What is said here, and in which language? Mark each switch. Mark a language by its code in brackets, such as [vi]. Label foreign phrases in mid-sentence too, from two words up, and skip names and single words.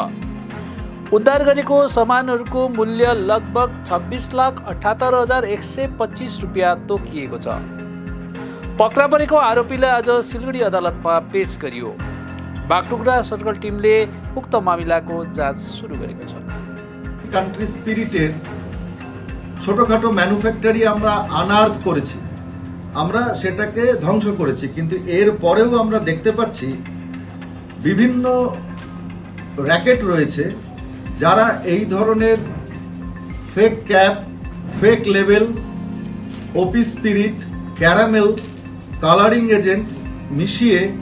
[ne] उद्धार गरेको सामानहरूको मूल्य लगभग 26,78,125 रुपियाँ तोकिएको छ। पक्रा परेको आरोपीलाई आज सिलगढी अदालतमा पेश गरियो। बागडोग्रा [en] circle team [ne] उक्त मामिलाको जाँच सुरु गरेको छ। [en] country spirit's [bn] ছোটখাটো ম্যানুফ্যাক্চারি আমরা আনার্থ করেছি, আমরা সেটাকে ধ্বংস করেছি, কিন্তু এর পরেও আমরা দেখতে পাচ্ছি বিভিন্ন র্যাকেট রয়েছে যারা এই ধরনের [en] fake cap, fake label, OP spirit, caramel, coloring agent [bn] মিশিয়ে